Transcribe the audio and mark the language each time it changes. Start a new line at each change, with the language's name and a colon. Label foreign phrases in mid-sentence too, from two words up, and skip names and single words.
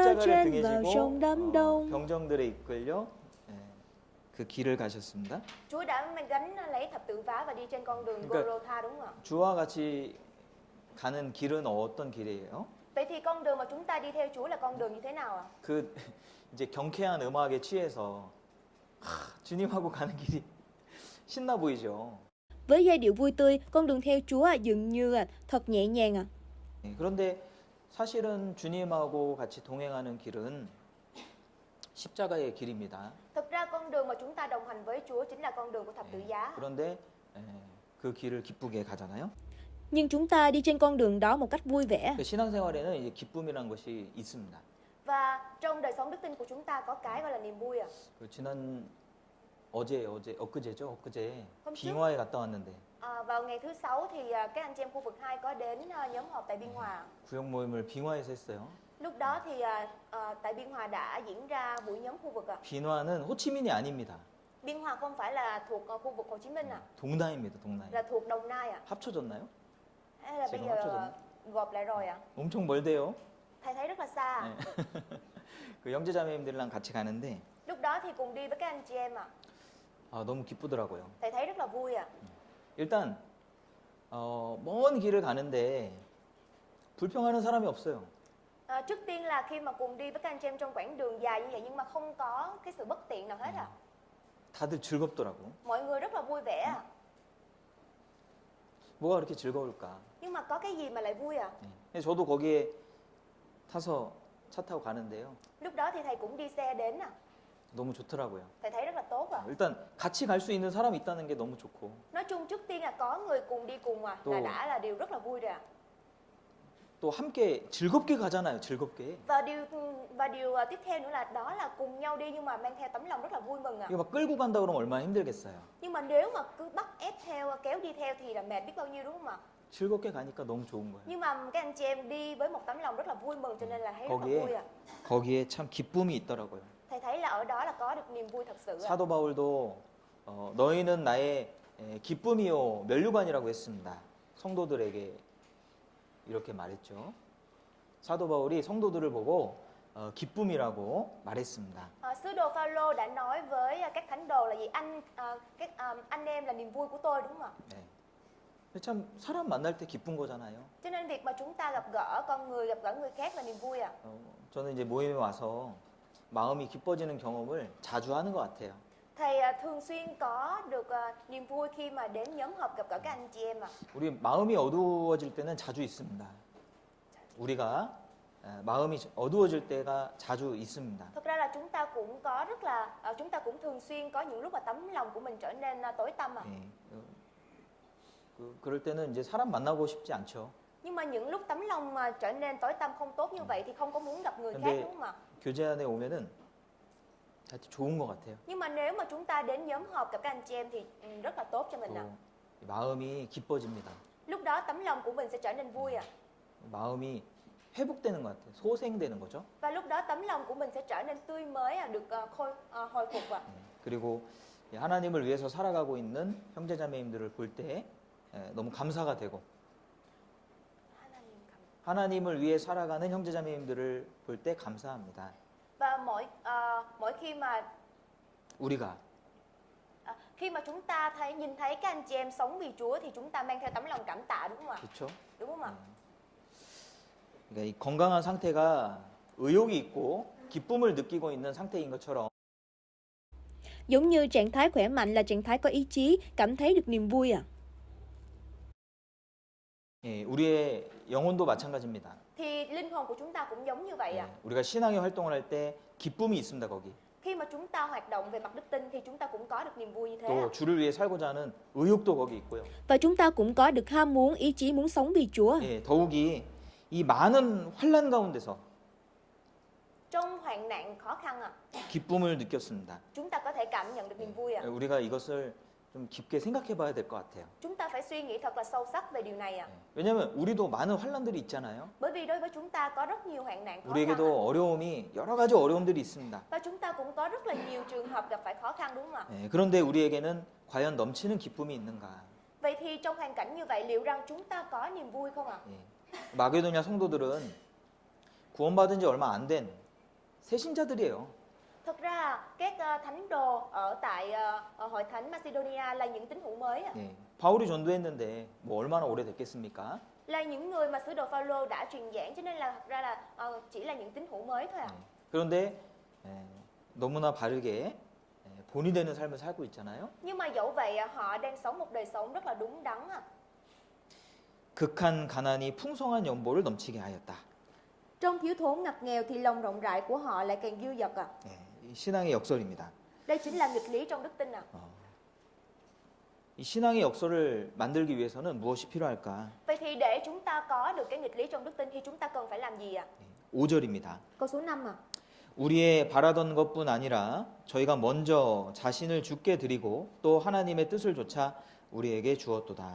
Korean: 십자가를
Vietnamese: chen
Korean: 등에
Vietnamese: vào trong
Korean: 지고
Vietnamese: đám đông.
Korean: 병정들에 이끌려 예, 그 길을 가셨습니다.
Vietnamese: Chúa đã gánh lấy thập tự giá và đi trên con đường
Korean: 그러니까-
Vietnamese: Golgotha đúng không ạ?
Korean: 주와 같이 가는 길은 어떤 길이에요?
Vietnamese: Vậy thì con đường mà chúng ta đi theo Chúa là con đường như thế nào ạ?
Korean: 그 이제 경쾌한 음악에 취해서 주님하고 가는 길이 신나 보이죠.
Vietnamese: Với giai điệu vui tươi, con đường theo Chúa dường như thật nhẹ nhàng ạ.
Korean: 예, 그런데 사실은 주님하고 같이 동행하는 길은 십자가의 길입니다.
Vietnamese: Thực ra con đường mà chúng ta đồng hành với Chúa chính là con đường của thập tự giá.
Korean: 그런데 예, 그 길을 기쁘게 가잖아요.
Vietnamese: Nhưng chúng ta đi trên con đường đó một cách vui vẻ.
Korean: 그 신앙생활에는 이제 기쁨이라는 것이 있습니다.
Vietnamese: Và trong đời sống đức tin của chúng ta có cái gọi là niềm vui ạ.
Korean: 그 지난 엊그제죠. 엊그제
Vietnamese: hôm trước
Korean: 빙화에 갔다 왔는데
Vietnamese: vào ngày thứ sáu thì các anh chị em khu vực 2 có đến nhóm họp tại Biên Hòa.
Korean: 구역 모임을 빙화에서 했어요.
Vietnamese: Lúc đó thì tại Biên Hòa đã diễn ra buổi nhóm khu vực ạ.
Korean: 빙화는 호치민이 아닙니다.
Vietnamese: Biên Hòa không phải là thuộc khu vực Hồ Chí Minh ạ,
Korean: 동나입니다. 동나이.
Vietnamese: là thuộc Đồng Nai ạ.
Korean: 합쳐졌나요?
Vietnamese: Hay là bây
Korean: 지금
Vietnamese: giờ
Korean: 합쳐졌나?
Vietnamese: gộp lại rồi ạ?
Korean: 엄청 멀대요.
Vietnamese: Thầy thấy rất là xa ạ.
Korean: 네. 그 형제자매님들이랑 같이 가는데
Vietnamese: Lúc đó thì cùng đi với các anh chị em ạ.
Korean: 너무 기쁘더라고요.
Vietnamese: Thầy thấy rất là vui ạ.
Korean: 일단 먼 길을 가는데 불평하는 사람이 없어요.
Vietnamese: Trước tiên là khi mà cùng đi với các anh chị em trong quãng đường dài như vậy nhưng mà không có cái sự bất tiện nào hết ạ.
Korean: 다들 즐겁더라고.
Vietnamese: Mọi người rất là vui vẻ ạ.
Korean: 뭐가 그렇게 즐거울까?
Vietnamese: Nhưng mà có cái gì mà lại vui ạ?
Korean: 네. 저도 거기에 타서 차 타고 가는데요.
Vietnamese: Lúc đó thì thầy cũng đi xe đến ạ.
Korean: 너무 좋더라고요.
Vietnamese: Thầy thấy rất là tốt ạ.
Korean: 일단 같이 갈 수 있는 사람이 있다는 게 너무 좋고
Vietnamese: Nói chung trước tiên là có người cùng đi cùng là Tôi- đã là điều rất là vui rồi ạ.
Korean: 또 함께 즐겁게 가잖아요. 즐겁게.
Vietnamese: Và điều tiếp theo nữa là đó là cùng nhau đi nhưng mà mang theo tấm lòng rất là vui mừng ạ.
Korean: 이거 막 끌고 간다 그러면 얼마나 힘들겠어요.
Vietnamese: Nhưng mà nếu mà cứ bắt ép theo kéo đi theo thì là mệt biết bao nhiêu đúng không ạ?
Korean: 즐겁게 가니까 너무 좋은 거예요.
Vietnamese: Nhưng mà các anh chị em đi với một tấm lòng rất là vui mừng cho nên là thấy rất là
Korean: 거기에
Vietnamese: vui ạ.
Korean: 거기에 참 기쁨이 있더라고요.
Vietnamese: Thầy thấy là ở đó là có được niềm vui thật sự ạ.
Korean: 사도 바울도 너희는 나의 기쁨이요 면류관이라고 했습니다. 성도들에게 이렇게 말했죠. 사도 바울이 성도들을 보고 기쁨이라고 말했습니다.
Vietnamese: Sứ đồ Phaolô đã nói với các thánh đồ là gì anh em là niềm vui của tôi đúng không ạ?
Korean: 네. 참 사람 만날 때 기쁜 거잖아요.
Vietnamese: Cho nên việc mà chúng ta gặp gỡ con người, gặp gỡ người khác là niềm vui ạ.
Korean: 저는 이제 모임에 와서 마음이 기뻐지는 경험을 자주 하는 것 같아요.
Vietnamese: Thầy thường xuyên có được niềm vui khi mà đến nhóm họp gặp gỡ các anh chị em ạ.
Korean: 우리 마음이 어두워질 때는 자주 있습니다. 우리가 마음이 어두워질 때가 자주 있습니다.
Vietnamese: Thực ra là chúng ta cũng có chúng ta cũng thường xuyên có những lúc mà tấm lòng của mình trở nên tối tăm ạ.
Korean: 예, 그럴 때는 이제 사람 만나고 싶지 않죠.
Vietnamese: Nhưng mà những lúc tấm lòng mà trở nên tối tăm không tốt như vậy thì không có muốn gặp người khác
Korean: 근데
Vietnamese: đúng không ạ?
Korean: 교제 안에 오면은 하여튼 좋은 것 같아요.
Vietnamese: Nhưng mà nếu mà chúng ta đến nhóm họp gặp các anh chị em thì rất là tốt cho mình ạ.
Korean: 또 마음이 기뻐집니다.
Vietnamese: Lúc đó tấm lòng của mình sẽ trở nên vui ạ.
Korean: 마음이 회복되는 것 같아요. 소생되는 거죠.
Vietnamese: Và lúc đó tấm lòng của mình sẽ trở nên tươi mới được hồi phục ạ.
Korean: 그리고 하나님을 위해서 살아가고 있는 형제자매님들을 볼 때 너무 감사가 되고 하나님을 위해 살아가는 형제자매님들을 볼 때 감사합니다.
Vietnamese: Và mỗi khi mà
Korean: 우리가
Vietnamese: chúng ta nhìn thấy các anh chị em sống vì Chúa thì chúng ta mang theo tấm lòng cảm tạ đúng không ạ?
Korean: 그렇죠?
Vietnamese: Đúng không ạ?
Korean: 그러니까 이 건강한 상태가 의욕이 있고 기쁨을 느끼고 있는 상태인 것처럼
Vietnamese: Giống như trạng thái khỏe mạnh là trạng thái có ý chí, cảm thấy được niềm vui à?
Korean: 예, 우리의 영혼도 마찬가지입니다.
Vietnamese: Thì linh hồn của chúng ta cũng giống như vậy
Korean: 예,
Vietnamese: à.
Korean: 우리가 신앙의 활동을 할 때 기쁨이 있습니다, 거기.
Vietnamese: Khi mà chúng ta hoạt động về mặt đức tin thì chúng ta cũng có được niềm vui như thế à.
Korean: 또 주를 위해 살고자 하는 의욕도 거기 있고요.
Vietnamese: Và chúng ta cũng có được ham muốn, ý chí muốn sống vì Chúa.
Korean: 예, 더욱이 이 많은 환난 가운데서
Vietnamese: Trong hoạn nạn khó khăn à,
Korean: 기쁨을 느꼈습니다.
Vietnamese: chúng ta có thể cảm nhận được niềm vui à.
Korean: 우리가 이것을 좀 깊게 생각해 봐야 될 것 같아요.
Vietnamese: Chúng ta phải suy nghĩ thật là sâu sắc về điều này à.
Korean: 왜냐하면 우리도 많은 환난들이 있잖아요.
Vietnamese: Bởi vì đối với chúng ta có rất nhiều hoạn nạn khó khăn
Korean: 우리에게도
Vietnamese: à.
Korean: 어려움이 여러 가지 어려움들이 있습니다.
Vietnamese: Và chúng ta cũng có rất là nhiều trường hợp gặp phải khó khăn đúng không ạ?
Korean: 예, 그런데 우리에게는 과연 넘치는 기쁨이 있는가?
Vietnamese: Vậy thì trong hoàn cảnh như vậy liệu rằng chúng ta có niềm vui không ạ?
Korean: 예. 마게도냐 성도들은 구원받은 지 얼마 안 된 새신자들이에요.
Vietnamese: Thực ra các thánh đồ ở tại hội thánh Macedonia là những tín hữu mới à.
Korean: 예. 바울이 전도했는데 뭐 얼마나 오래됐겠습니까?
Vietnamese: Là những người mà sứ đồ Phaolô đã truyền giảng, cho nên là thật ra là chỉ là những tín hữu mới thôi ạ.
Korean: 그런데 너무나 바르게 본이 되는 삶을 살고 있잖아요.
Vietnamese: Nhưng mà dẫu vậy họ đang sống một đời sống rất là đúng đắn ạ.
Korean: 극한 가난이 풍성한 연보를 넘치게 하였다.
Vietnamese: Trong thiếu thốn ngặt nghèo thì lòng rộng rãi của họ lại càng dư dật ạ.
Korean: 예, 이 신앙의 역설입니다.
Vietnamese: Đây chính là nghịch lý trong đức tin ạ.
Korean: 이 신앙의 역설을 만들기 위해서는 무엇이 필요할까?
Vietnamese: Vậy thì để chúng ta có được cái nghịch lý trong đức tin thì chúng ta cần phải làm gì ạ?
Korean: 5절입니다.
Vietnamese: Câu số 5 ạ.
Korean: 우리의 바라던 것뿐 아니라 저희가 먼저 자신을 주께 드리고 또 하나님의 뜻을 조차 우리에게 주었도다.